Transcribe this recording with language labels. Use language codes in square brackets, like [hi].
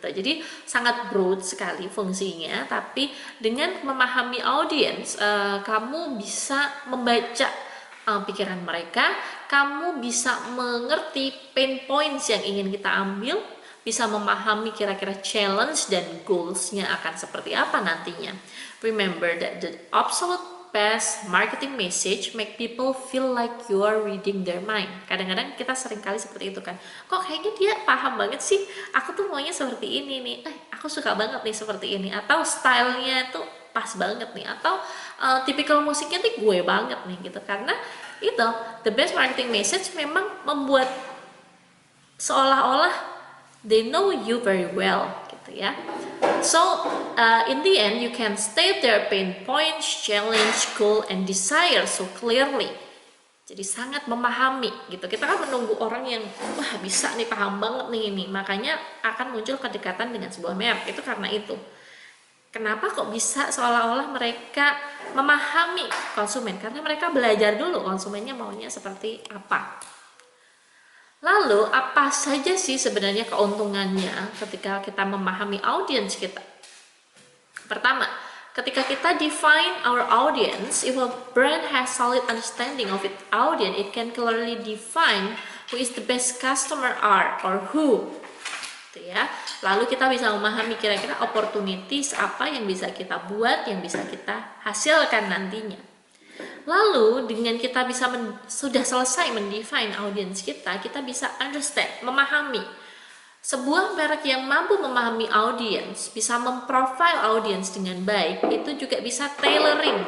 [id] Jadi sangat broad sekali fungsinya, tapi dengan memahami audiens, kamu bisa membaca pikiran mereka, kamu bisa mengerti pain points yang ingin kita ambil, bisa memahami kira-kira challenge dan goals-nya akan seperti apa nantinya. [en] Remember that the absolute best marketing message make people feel like you are reading their mind. [id] Kadang-kadang kita sering kali seperti itu kan. Kok kayaknya dia paham banget sih, aku tuh maunya seperti ini nih, aku suka banget nih seperti ini, atau stylenya tuh pas banget nih, atau tipikal musiknya tuh gue banget nih gitu. Karena itu [en] the best marketing message [id] memang membuat seolah-olah [en] they know you very well [id] gitu ya. [en] So in the end you can state their pain points, challenge, goal, and desire so clearly. [id] Jadi sangat memahami gitu. Kita kan menunggu orang yang wah bisa nih, paham banget nih ini. Makanya akan muncul kedekatan dengan sebuah merek. Itu karena itu. Kenapa kok bisa seolah-olah mereka memahami konsumen? Karena mereka belajar dulu konsumennya maunya seperti apa. Lalu apa saja sih sebenarnya keuntungannya ketika kita memahami audiens kita? Pertama, ketika kita [en] define our audience, if a brand has solid understanding of its audience, it can clearly define who is the best customer are or who. [id] Ya. Lalu kita bisa memahami kira-kira opportunities apa yang bisa kita buat, yang bisa kita hasilkan nantinya. Lalu dengan kita bisa sudah selesai mendefine audience kita bisa understand, memahami. Sebuah merek yang mampu memahami audience, bisa memprofile audience dengan baik, itu juga bisa tailoring.